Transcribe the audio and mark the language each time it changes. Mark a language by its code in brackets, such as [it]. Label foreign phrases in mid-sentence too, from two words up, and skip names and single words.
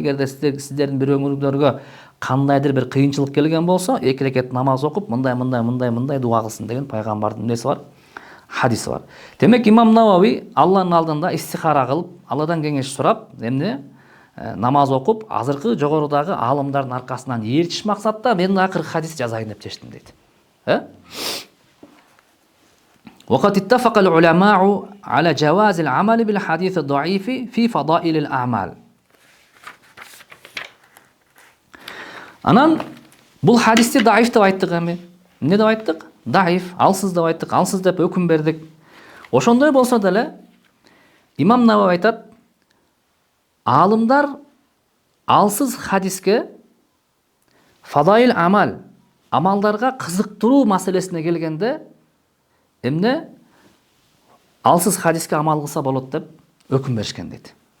[ky] Эгерде сиздердин бирөөңөргө кандайдыр бир кыйынчылык келген болсо, 2 рекет намаз окуп, мындай дуа кылсын деген пайгамбардын неси бар. хадиси бар. Демек имам Навави Алланын алдында истихара кылып, Алладан кеңеш сурап, эмне намаз окуп, азыркы жогорудагы аалымдардын аркасынан ээрчиш максатта мен мына 40 хадис жазайын деп чечтим дейт. [ar] وقد اتفق العلماء على جواز العمل بالحديث الضعيف في فضائل الأعمال. [ky] Анан бул хадисти даиф деп айттык эми. Эмне деп айттык? Даиф, алсыз деп айттык, алсыз деп өкүм бердик. Ошондой болсо деле имам Навави айтат, аалымдар алсыз хадиске [ar] فضائل أعمال, [ky] амалдарга кызыктыруу маселесине келгенде эмне алсыз хадиске амал кылса болот деп өкүм беришкен дейт.